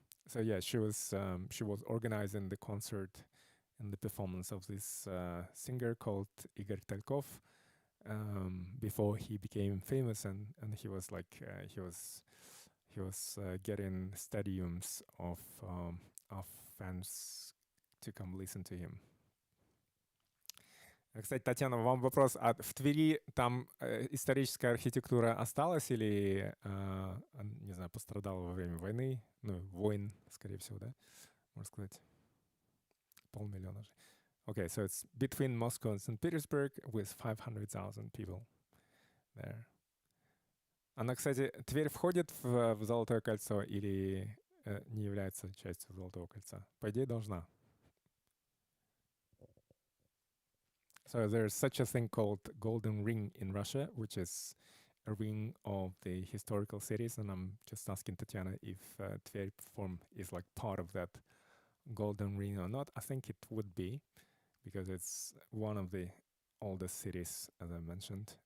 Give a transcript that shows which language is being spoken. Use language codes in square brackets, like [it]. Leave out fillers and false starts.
[en] So yeah, she was organizing the concert and the performance of this singer called Igor Talkov before he became famous, and he was like he was getting stadiums of fans to come listen to him. [ru] Кстати, Татьяна, вам вопрос. А в Твери там историческая архитектура осталась или, не знаю, пострадала во время войны? Ну, войн, скорее всего, да? Можно сказать. 500 000 же. [en] Okay, so it's between Moscow and St. Petersburg with 500,000 people there. [ru] Она, кстати, Тверь входит в Золотое кольцо или не является частью Золотого кольца? По идее, должна. [en] So there's such a thing called Golden Ring in Russia, which is a ring of the historical cities. And I'm just asking Tatiana if Tver is like part of that Golden Ring or not. I think it would be, because it's one of the oldest cities, as I mentioned.